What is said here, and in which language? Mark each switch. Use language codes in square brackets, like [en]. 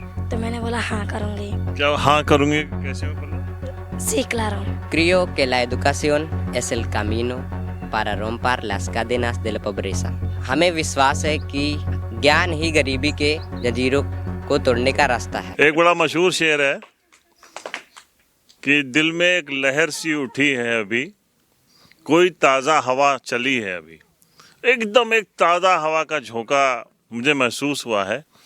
[hi] तो मैंने बोला हाँ करूँगी। क्या हाँ करूँगी कैसे में बोला? [es] Sí, claro. Creo que la educación es el camino para romper las cadenas de la pobreza. [hi] हमें विश्वास है कि ज्ञान ही गरीबी के जंजीरों को तोड़ने का रास्ता है। एक बड़ा मशहूर शेर है कि दिल में एक लहर सी उठी है अभी, कोई ताज़ा हवा चली है अभी। एकदम एक ताज़ा हवा का झोंका मुझे महसूस हुआ है।